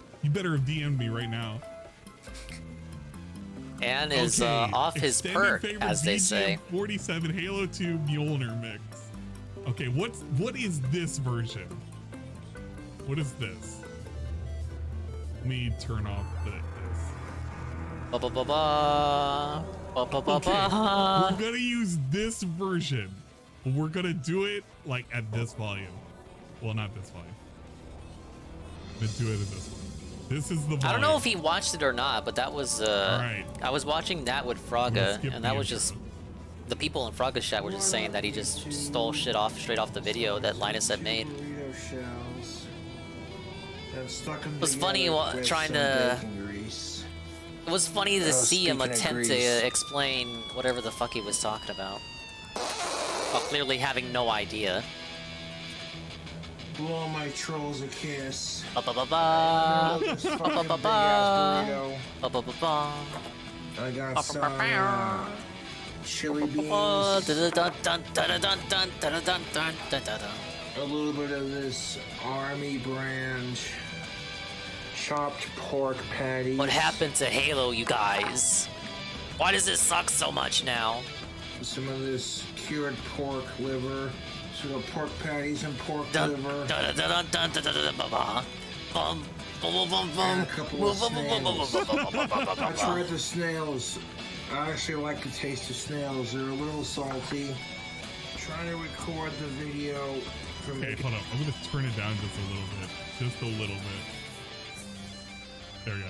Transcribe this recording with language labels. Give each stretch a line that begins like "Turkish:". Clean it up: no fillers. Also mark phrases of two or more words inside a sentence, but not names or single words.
English: You better have DM'd me right now. Ann is Okay, off his extended perk, favorite as they say. BGM 47 Halo 2 Mjolnir mix. Okay, what is this version? What is this? Let me turn off this. Ba ba ba ba. Ba ba ba Okay, ba. we're gonna use this version. But we're gonna do it like at this volume. Well, not this volume. But do it at this one. This is the volume. I don't know if he watched it or not, but that was All right. I was watching that with I'm gonna Fraga, skip and the that was just intro. The people in Frogger's chat were just saying that he just stole shit straight off the video that Linus had made. Burrito shells. And stuck them It was funny together with trying some to. bacon grease. It was funny to see him speaking of attempt to grease. explain whatever the fuck he was talking about, while clearly having no idea. Blow my trolls a kiss. Ba ba ba ba. This Ba fucking ba ba big-ass ba. burrito. Ba ba ba ba. I got Ba some ba ba. chili beans. Oh, dun dun dun dun dun dun dun dun dun dun dun. A little bit of this army brand chopped pork patty. What happened to Halo, you guys? Why does it suck so much now? Some of this cured pork liver. So the pork patties and pork Dun liver. dun dun dun dun dun dun ba ba. Bum bum bum bum. And a couple of snails. I tried the snails. I actually like the taste of snails. They're a little salty. Trying to record the video from. Okay, hold on. I'm gonna turn it down just a little bit. Just a little bit. There we go.